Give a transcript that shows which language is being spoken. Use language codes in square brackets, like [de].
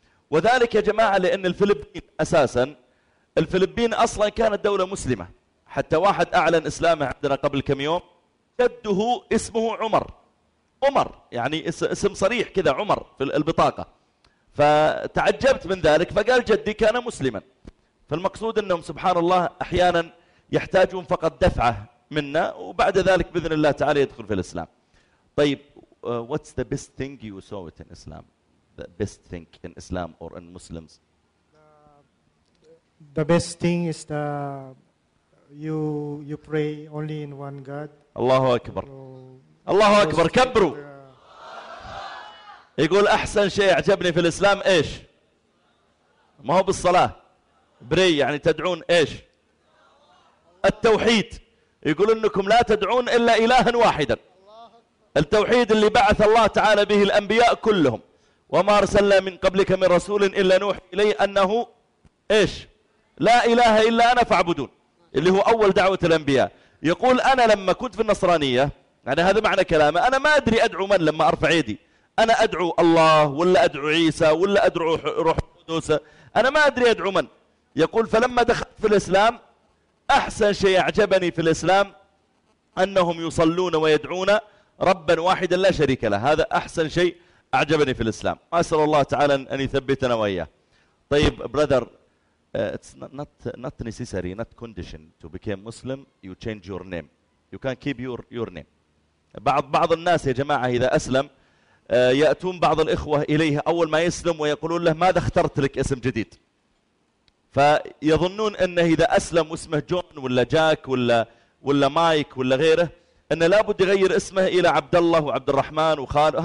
[ar] وذلك يا جماعة لأن الفلبين أساسا، الفلبين أصلا كانت دولة مسلمة، حتى واحد أعلن إسلامه عندنا قبل كم يوم، جده اسمه عمر، عمر، يعني اسم صريح كذا عمر في البطاقة. فتعجبت من ذلك، فقال جدي كان مسلما. فالمقصود أنهم سبحان الله أحيانا يحتاجون فقط دفعة منا، وبعد ذلك بإذن الله تعالى يدخل في الإسلام. طيب [en] what's the best thing you saw it in Islam, the best thing in Islam or in Muslims? The best thing is the you pray only in one God. [ar] الله أكبر. الله أكبر. كبروا. يقول أحسن شيء أعجبني في الإسلام إيش؟ ما هو بالصلاة. بري يعني تدعون إيش؟ التوحيد. يقول إنكم لا تدعون إلا إلها واحدا. التوحيد اللي بعث الله تعالى به الأنبياء كلهم. وما أرسلنا من قبلك من رسول إلا نوحي إليه أنه إيش؟ لا إله إلا أنا فاعبدون. اللي هو أول دعوة الأنبياء. يقول أنا لما كنت في النصرانية، يعني هذا معنى كلامه، أنا ما أدري أدعو من لما أرفع يدي، أنا أدعو الله ولا أدعو عيسى ولا أدعو روح القدس، أنا ما أدري أدعو من. يقول فلما دخلت في الإسلام أحسن شيء أعجبني في الإسلام أنهم يصلون ويدعون ربا واحدا لا شريك له. هذا أحسن شيء أعجبني في الإسلام. أسأل الله تعالى أن يثبتنا وإياه. طيب [en] brother, it's not necessary, not condition to become Muslim, you change your name. You can keep your name. [ar] بعض الناس يا جماعة إذا أسلم يأتون بعض الإخوة إليه أول ما يسلم ويقولون له ماذا اخترت لك اسم جديد، فيظنون أنه إذا أسلم اسمه جون ولا جاك ولا مايك ولا غيره أنه لابد يغير اسمه إلى عبد الله وعبد الرحمن وخال.